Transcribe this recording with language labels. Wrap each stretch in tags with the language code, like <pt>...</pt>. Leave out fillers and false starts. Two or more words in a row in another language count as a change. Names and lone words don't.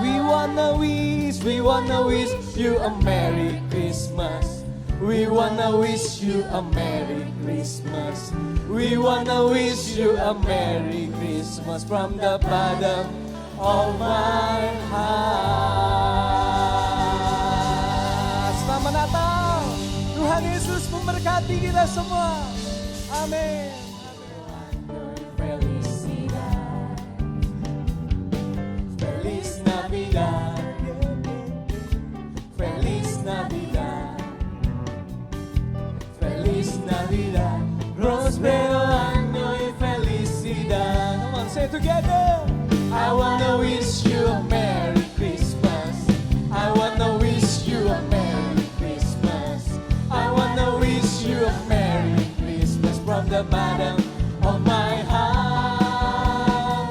<en>We wanna wish you a Merry Christmas. We wanna wish you a Merry Christmas. We wanna wish you a Merry Christmas from the bottom of my heart.</en> <id>Selamat Natal. Tuhan Yesus memberkati kita semua. Amin.</id> <es>Feliz Navidad. Feliz Navidad. Feliz Navidad. Prospero año y felicidad.</es> <en>Come on, say it together. I wanna wish you a Merry Christmas. I wanna wish you a Merry Christmas. I wanna wish you a Merry Christmas from the bottom of my heart.</en>